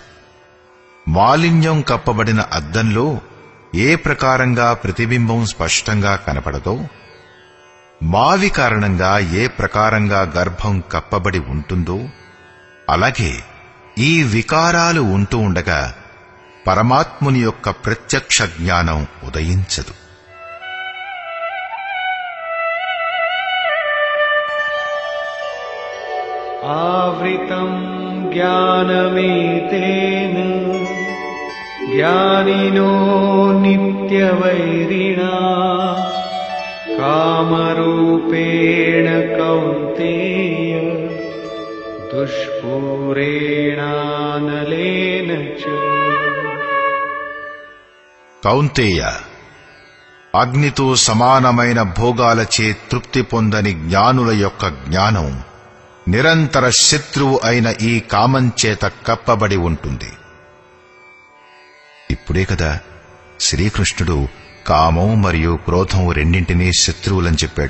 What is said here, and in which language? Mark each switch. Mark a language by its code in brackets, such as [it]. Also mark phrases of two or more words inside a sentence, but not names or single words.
[te] మాలిన్యం కప్పబడిన అద్దంలో ఏ ప్రకారంగా ప్రతిబింబం స్పష్టంగా కనపడదో, మావి కారణంగా ఏ ప్రకారంగా గర్భం కప్పబడి ఉంటుందో, అలాగే ఈ వికారాలు ఉంటూ ఉండగా పరమాత్ముని యొక్క ప్రత్యక్ష జ్ఞానం ఉదయించదు. [sa] ఆవృతం ज्ञानमेतेन ज्ञानिनो नित्यवैरिणा कामरूपेण कौन्तेय दुष्पूरेणानलेन च। కౌంతేయ, [te] అగ్నితో సమానమైన భోగాలచే తృప్తి పొందని జ్ఞానుల యొక్క జ్ఞానం నిరంతర శత్రువు అయిన ఈ కామంచేత కప్పబడి ఉంటుంది. ఇప్పుడే కదా శ్రీకృష్ణుడు కామం మరియు క్రోధం రెండింటినీ శత్రువులని చెప్పాడు.